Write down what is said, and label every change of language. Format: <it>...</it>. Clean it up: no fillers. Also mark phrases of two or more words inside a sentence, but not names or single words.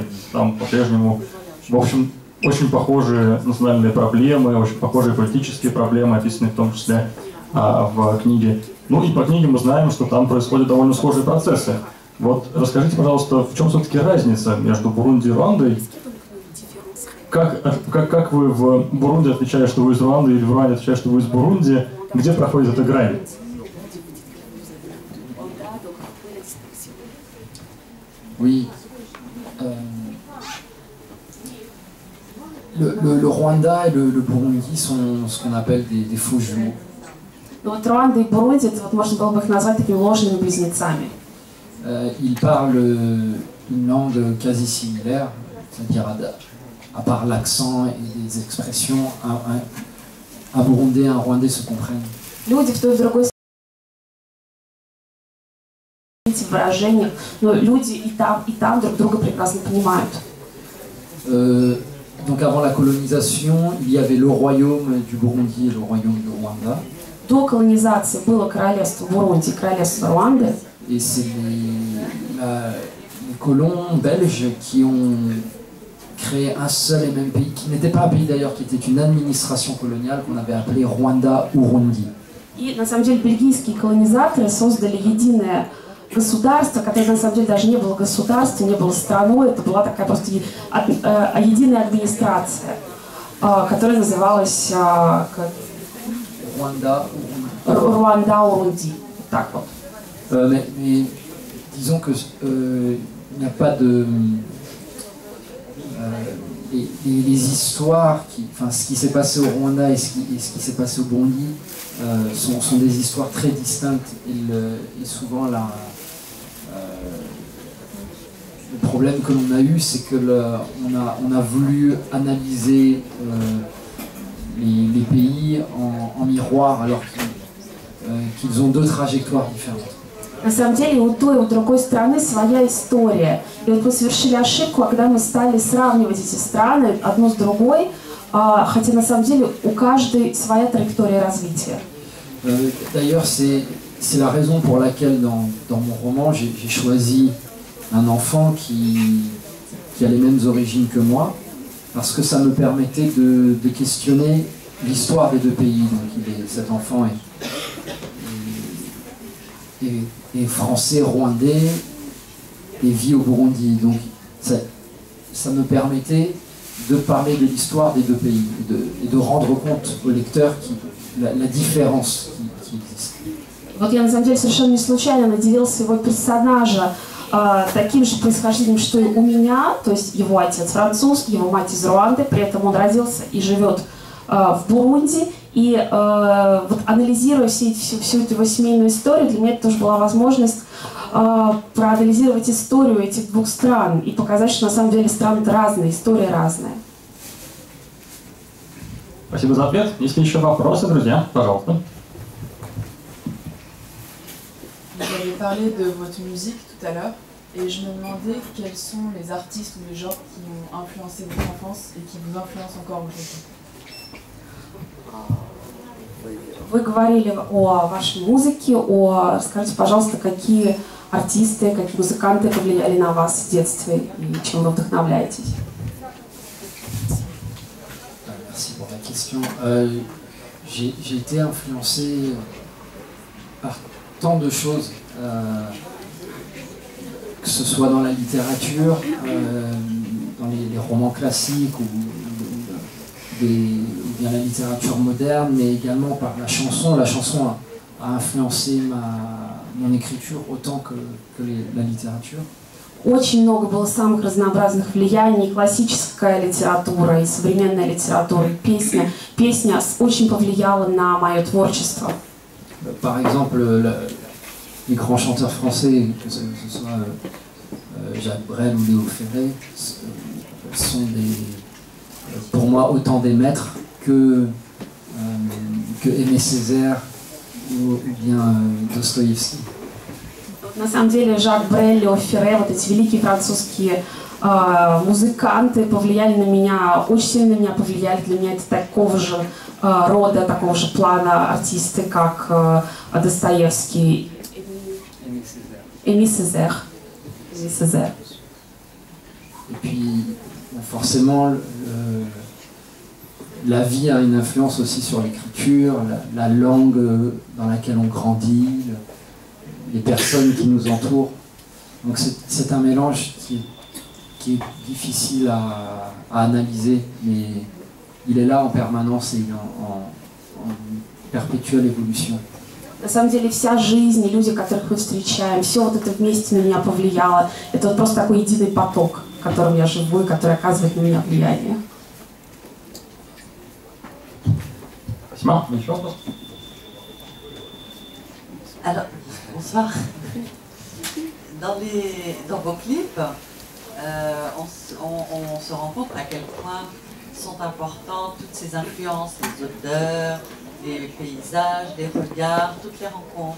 <ru>Там по-прежнему, в общем, очень похожие национальные проблемы, очень похожие политические проблемы, описанные в том числе в книге. Ну и по книге мы знаем, что там происходят довольно схожие процессы. Вот расскажите, пожалуйста, в чем все-таки разница между Бурунди и Руандой? Как вы в Бурунди отвечаете, что вы из Руанды, или в Руанде отвечаете, что вы из Бурунди? Где проходит эта грань?</ru> <fr>Oui. Le Rwanda et le Burundi sont ce qu'on appelle des faux jumeaux.</fr> <ru>Ну вот Руанда и Бурунди, это вот можно было бы их назвать такими ложными близнецами.</ru> <fr>Ils parlent une langue quasi similaire, c'est-à-dire à part l'accent et les expressions, un Burundais et un Rwandais se comprennent.</fr> <ru>Люди в той и в другой выражениях, но люди и там друг друга прекрасно понимают.</ru> <fr>Donc avant la colonisation, il y avait le royaume du Burundi et le royaume du Rwanda.</fr> <ru>До колонизации было королевство Бурунди и королевство Руанды.</ru> <fr>Et c'est les colons belges qui ont créé un seul et même pays, qui n'était pas un pays d'ailleurs, qui était une administration coloniale qu'on avait appelée Rwanda-Urundi.</fr> <ru>И на самом деле бельгийские колонизаторы создали единое государство, которое на самом деле даже не было государством, не было страной, это была такая просто единая администрация, которая называлась Руанда-Урунди. Так вот.</ru> <fr>Mais disons que il n'y a pas de les histoires ce qui s'est passé au Rwanda et ce qui s'est passé au Burundi sont des histoires très distinctes et souvent le problème que l'on a eu, c'est que on a voulu analyser les pays en miroir alors qu'ils ont deux trajectoires différentes.</fr> <ru>На самом деле у той и у другой страны своя история. И вот мы совершили ошибку, когда мы стали сравнивать эти страны одну с другой, хотя на самом деле у каждой своя траектория развития.</ru> <fr>D'ailleurs, c'est la raison pour laquelle dans mon roman, j'ai choisi un enfant qui a les mêmes origines que moi, parce que ça me permettait de questionner l'histoire des deux pays. Donc cet enfant est français, rwandais, et vit au Burundi. Donc ça me permettait de parler de l'histoire des deux pays et de rendre compte au lecteur la différence qui existe.</fr> <ru>Вот я на самом деле совершенно не случайно наделил своего персонажа таким же происхождением, что и у меня, то есть его отец француз, его мать из Руанды, при этом он родился и живет в Бурунди. И вот анализируя всю эту его семейную историю, для меня это тоже была возможность проанализировать историю этих двух стран и показать, что на самом деле страны разные, история разная. Спасибо за ответ. Если еще вопросы, друзья, пожалуйста.</ru> <fr>Vous avez parlé de votre musique tout à l'heure et je me demandais quels sont les artistes ou les genres qui ont influencé votre enfance et qui vous influencent encore aujourd'hui.</fr> <ru>Вы говорили о вашей музыке, скажите, пожалуйста, какие артисты, какие музыканты повлияли на вас в детстве и чем вы вдохновляетесь?</ru> <fr>Merci pour la question. j'ai été influencé par tant de choses, que ce soit dans la littérature, dans les romans classiques ou bien la littérature moderne, mais également par la chanson. La chanson a influencé mon écriture autant que la littérature.</fr> <ru>Очень много было самых разнообразных влияний, классическая литература, и современная литература, и песня. Песня очень повлияла на мое творчество.</ru> <fr>Par exemple, les grands chanteurs français, que ce soit Jacques Brel ou Léo Ferré, sont pour moi autant des maîtres que Aimé Césaire ou bien Dostoïevski.</fr> <ru>На самом деле Жак Брель, Лео Ферре, вот эти великие французские музыканты повлияли на меня, очень сильно на меня повлияли. Для меня это такого же рода, такого же плана артисты, как Достоевский, Émile Césaire.</ru> <fr>Et puis, forcément, la vie a une influence aussi sur l'écriture, la langue dans laquelle on grandit, les personnes qui nous entourent. Donc c'est un mélange qui est difficile à analyser, mais il est là en permanence et en perpétuelle évolution.</fr> <ru>На самом деле вся жизнь и люди, которых мы встречаем, все вот это вместе на меня повлияло. Это вот просто такой единый поток, в котором я живу и который оказывает на меня влияние. Спасибо. Еще вопрос?</ru> <fr>Alors, bonsoir. Dans vos clips, on se rend compte à quel point sont importantes toutes ces influences, les odeurs, les paysages, les regards, toutes les rencontres.</fr>